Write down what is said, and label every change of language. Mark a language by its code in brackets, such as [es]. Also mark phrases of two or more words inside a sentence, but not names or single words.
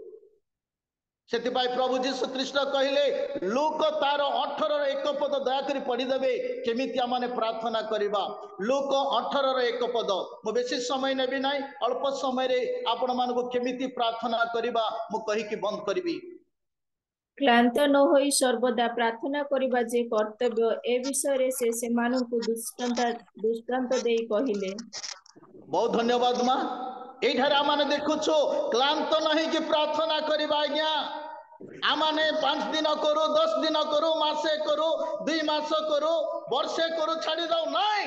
[or] ସେଥିପାଇଁ ପ୍ରଭୁ ଯୀଶୁ କୃଷ୍ଣ କହିଲେ, ଲୂକ ତାର 18 ରେ 1 ପଦ ଦୟା କରି ପଢ଼ି ଦେବେ, କେମିତି ଆମମାନେ ପ୍ରାର୍ଥନା କରିବା। ଲୂକ 18 ରେ 1 ପଦ। ମୁଁ ବେଶି ସମୟ ନେବି ନାହିଁ, ଅଳ୍ପ ସମୟ ରେ ଆପଣ ମାନଙ୍କୁ କେମିତି ପ୍ରାର୍ଥନା କରିବା ମୁଁ କହି କି ବନ୍ଦ କରିବି। କ୍ଳାନ୍ତ ନ ହୋଇ ସର୍ବଦା ପ୍ରାର୍ଥନା କରିବା ଯେ କର୍ତ୍ତବ୍ୟ, ଏ ବିଷୟ ରେ ସେ ସେମାନଙ୍କୁ ଦୃଷ୍ଟାନ୍ତ ଦେଇ କହିଲେ। ବହୁତ ଧନ୍ୟବାଦ ମାଁ। ଏଠାରେ ଆମମାନେ ଦେଖୁଛୁ କ୍ଳାନ୍ତ ନୁହେଁ କି ପ୍ରାର୍ଥନା କରିବା ଆଜ୍ଞା। ଆମମାନେ 5 ଦିନ କରୁ, 10 ଦିନ କରୁ, ମାସେ କରୁ, 2 ମାସ କରୁ, ବର୍ଷେ କରୁ, ଛାଡ଼ି ଯାଉ ନାହିଁ।